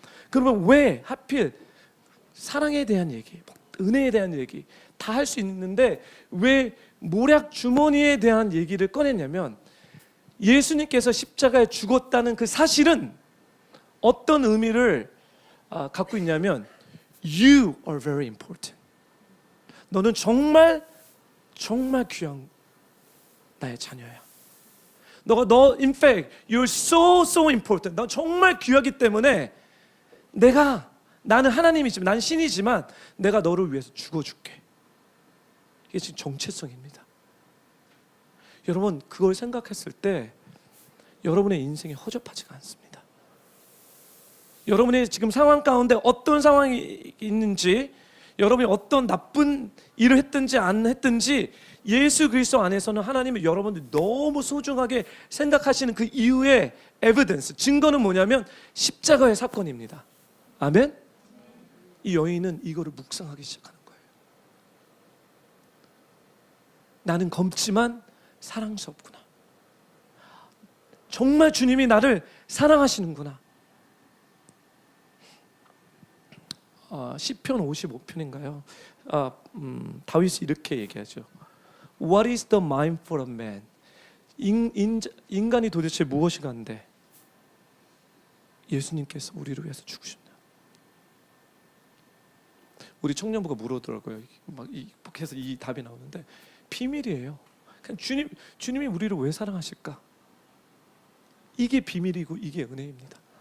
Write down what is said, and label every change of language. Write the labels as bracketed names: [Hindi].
[Korean] 그러면 왜 하필 사랑에 대한 얘기, 은혜에 대한 얘기 다 할 수 있는데 왜 모략 주머니에 대한 얘기를 꺼냈냐면 예수님께서 십자가에 죽었다는 그 사실은 어떤 의미를 갖고 있냐면 [English] You are very important. [Korean] 너는 정말 귀한 나의 자녀야. [English] in fact, you're so important. [Korean] 너 정말 귀하기 때문에 나는 하나님이지만, 난 신이지만 내가 너를 위해서 죽어줄게. 이게 지금 정체성입니다. 여러분, 그걸 생각했을 때 여러분의 인생이 허접하지가 않습니다. 여러분의 지금 상황 가운데 어떤 상황이 있는지, 여러분이 어떤 나쁜 일을 했든지 안 했든지 예수 그리스도 안에서는 하나님이 여러분들 너무 소중하게 생각하시는 그 이유의 에비던스, 증거는 뭐냐면 십자가의 사건입니다. 아멘? 이 여인은 이거를 묵상하기 시작하는 거예요. 나는 검지만 사랑스럽구나. 정말 주님이 나를 사랑하시는구나. 시편 55편인가요? 다윗이 이렇게 얘기하죠. [English] What is the mind for a man? [Korean] 인간이 도대체 무엇이간데 예수님께서 우리를 위해서 죽으셨나? 우리 청년부가 물어더라고요. 막 계속 이 답이 나오는데 비밀이에요. 그냥 주님이 우리를 왜 사랑하실까? 이게 비밀이고 이게 은혜입니다.